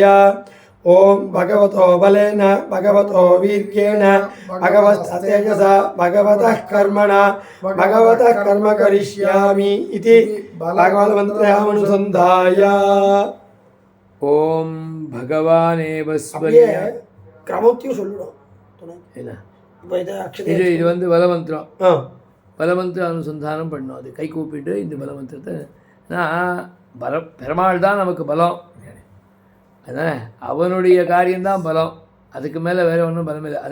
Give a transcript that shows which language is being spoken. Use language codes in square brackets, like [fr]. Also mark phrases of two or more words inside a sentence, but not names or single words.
[sa] ओम भगवतो बलेन भगवतो वीर्येण भगवतस्तेजसा भगवतः कर्मणा भगवतः कर्म करिष्यामि इति बलमन्त्रमनुसन्धाय. ओम भगवानेव स्वयं [ta] கிரமத்தையும் சொல்லணும். என்ன இப்போ இதை இது வந்து பலமந்திரம். பலமந்திர அனுசந்தானம் பண்ணணும். அது கை கூப்பிட்டு இந்த பலமந்திரத்தை பெருமாள் தான் நமக்கு பலம். அதான் அவனுடைய காரியம்தான் பலம், அதுக்கு மேலே வேறு ஒன்றும் பலம் இல்லை.